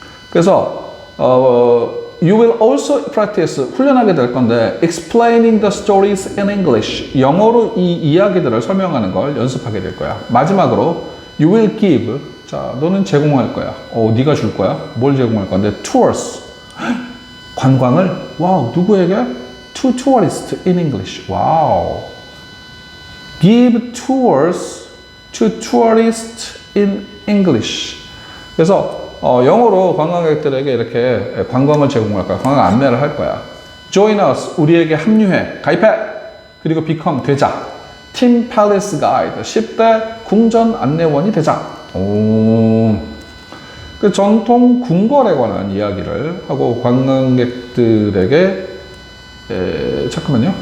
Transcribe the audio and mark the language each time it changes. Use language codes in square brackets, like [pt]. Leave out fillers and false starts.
[ko] 그래서 [en] you will also practice [ko] 훈련하게 될 건데 [en] explaining the stories in English [ko] 영어로 이 이야기들을 설명하는 걸 연습하게 될 거야. 마지막으로 [en] you will give [ko] 자 너는 제공할 거야. 네가 줄 거야. 뭘 제공할 건데 tours 관광을 와우 누구에게? [en] to tourists in English 와우 give tours to tourists in English [ko] 그래서 영어로 관광객들에게 이렇게 관광을 제공할 거야. 관광 안내를 할 거야. [en] Join us, [ko] 우리에게 합류해, 가입해. 그리고 become, 되자. Team Palace Guide, 10대 궁전 안내원이 되자. 그 전통 궁궐에 관한 이야기를 하고 관광객들에게 잠깐만요.